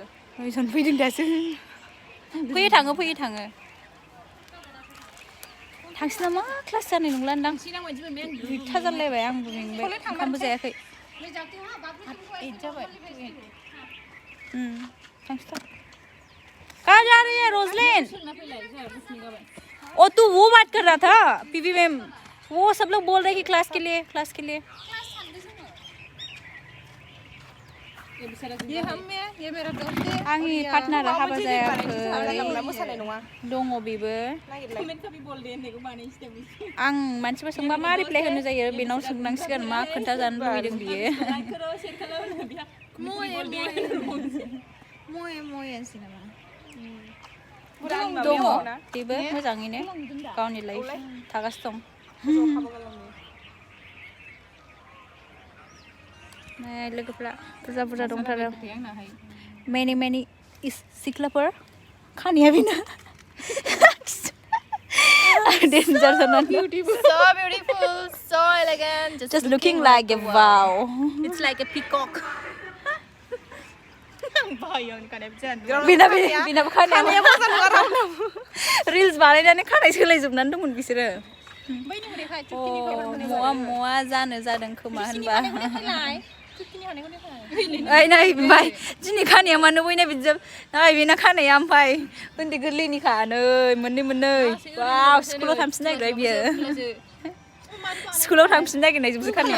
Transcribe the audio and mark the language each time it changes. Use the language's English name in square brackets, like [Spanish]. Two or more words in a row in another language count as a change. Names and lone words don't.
[Bodo] नयजन फैदों दासो फैयो थाङो थांसै नामा क्लास जानाय नंला होनदां दुइथा जालायबाय आंबो मेंबाय ओंखामबो जायाखै थांसै [Hindi] कहाँ जा रही है रोजलिन ओ तू वो बात कर रहा था पीवी मैम वो सब लोग बोल रहे कि क्लास के लिए ये हम है ये मेरा दोस्त है [Bodo] आंनि पार्टनारा हाबा जायाखै दङ बेबो आं मानसिफोर सोंबा मा रिप्लाइ होनो जायो बेनाव सोंनांसिगोन मा खोन्थाजानो लुबैदों बियो दङ बेबो मोजाङैनो गावनि लाइफ थागासिनो दं लोगोफ्रा बुरजा दंथारो मेनि सिख्लाफोर खानाया बेना डेन्जार जानानै [English] so beautiful so elegant just looking like a wow it's like a peacock [Bodo] बिनाबो खानाया रिल्स बानायनानै खानाय सोलायजोबनानै दंमोन बिसोरो मवा जानो जादों खोमा होनबा Ini ओइ नै ओमफ्राय दिनै खानाया मानो बयना बिदि नै बेना खानाया ओमफ्राय उन्दै गोरलैनिखा नै मोननै वाव स्कुलाव थांफिन नागिरबाय बियो स्कुलाव थांफिन नागिरनायजोंसो खानाया